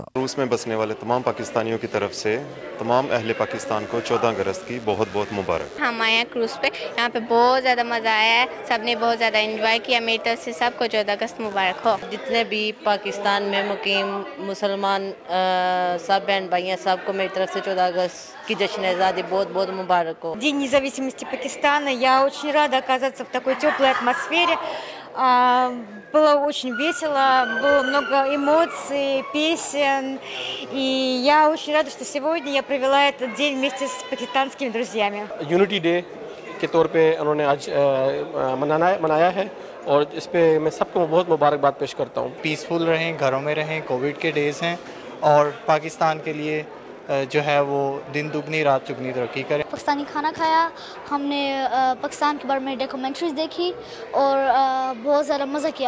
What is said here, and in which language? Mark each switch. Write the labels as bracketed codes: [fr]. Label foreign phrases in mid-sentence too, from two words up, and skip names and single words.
[ur] روس میں بسنے والے تمام پاکستانیوں کی طرف سے تمام اہل پاکستان کو 14 اگست کی بہت بہت مبارک۔ ہم آئے ہیں کروز پہ، یہاں پہ بہت زیادہ مزہ آیا ہے، سب نے بہت زیادہ انجوائے کیا۔ میری طرف سے سب کو 14 اگست مبارک ہو۔ جتنے بھی پاکستان میں مقیم مسلمان سب بہن بھائی ہیں، سب کو میری طرف سے 14 اگست کی جشن آزادی بہت بہت مبارک ہو۔ [ru] День независимости Пакистана. Я очень рада оказаться в такой теплой атмосфере. Было очень весело, было много эмоций, песен. И я очень рада, что сегодня я провела этот день вместе с пакистанскими друзьями. [en] Unity Day [ur] کے طور پہ انہوں نے آج منایا ہے، اور اس پہ میں سب کو بہت مبارکباد پیش کرتا ہوں۔ پیسفل رہیں، گھروں میں رہیں، کووڈ کے ڈیز ہیں، اور پاکستان کے لیے جو ہے وہ دن دگنی رات چگنی ترقی کریں۔ پاکستانی کھانا کھایا، ہم نے پاکستان کے بارے میں ڈاکومنٹریز دیکھی اور بہت زیادہ مزہ کیا۔